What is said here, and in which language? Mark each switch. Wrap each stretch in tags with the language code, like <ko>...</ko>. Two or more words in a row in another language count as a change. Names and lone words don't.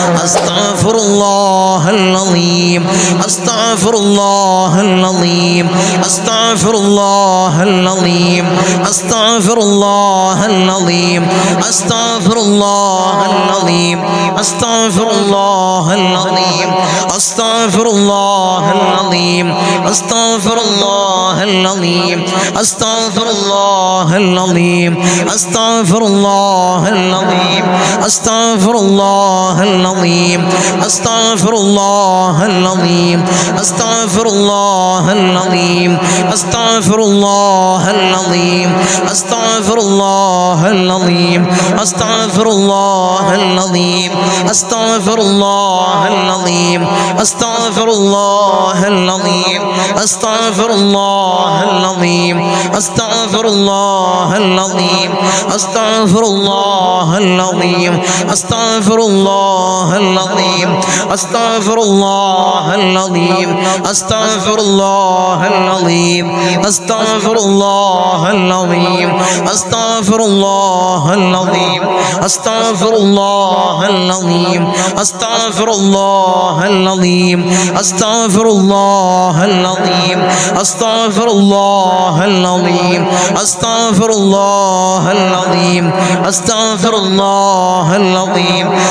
<ar>أستغفر الله العليم، أستغفر الله العليم، أستغفر الله العليم، أستغفر الله العليم، أستغفر الله العليم، أستغفر الله العظيم أستغفر الله العظيم أستغفر الله العظيم أستغفر الله العظيم أستغفر الله العظيم أستغفر الله العظيم أستغفر الله العظيم أستغفر الله العظيم أستغفر الله العظيم أستغفر الله العظيم أستغفر الله العظيم أستغفر الله العظيم أستغفر الله العظيم أستغفر الله العظيم أستغفر الله العظيم أستغفر الله العظيم أستغفر الله العظيم أستغفر الله العظيم أستغفر الله العظيم أستغفر الله العظيم أستغفر الله العظيم أستغفر الله العظيم أستغفر الله العظيم أستغفر الله العظيم أستغفر الله العظيم أستغفر الله العظيم أستغفر الله العظيم</ar>